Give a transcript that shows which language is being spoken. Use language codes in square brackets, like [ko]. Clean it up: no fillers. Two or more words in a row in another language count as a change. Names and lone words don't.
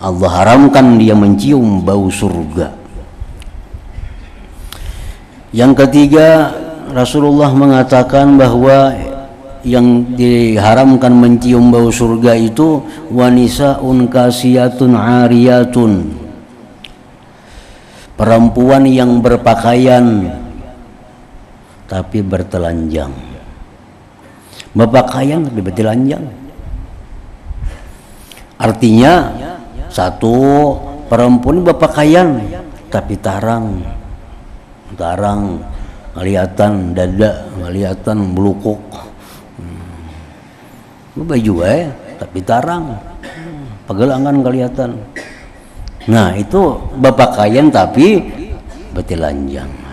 [id] Allah haramkan dia mencium bau surga. Yang ketiga, Rasulullah mengatakan bahwa yang diharamkan mencium bau surga itu [ar] ونساء كاسيات عاريات, [id] perempuan yang berpakaian tapi bertelanjang. [bjn] Berpakaian tapi bertelanjang artinya, satu, perempuan berpakaian tapi tarang kelihatan dada, kelihatan belukuk, baju tapi tarang, pegelangan kelihatan. Nah, itu berpakaian tapi bertelanjang.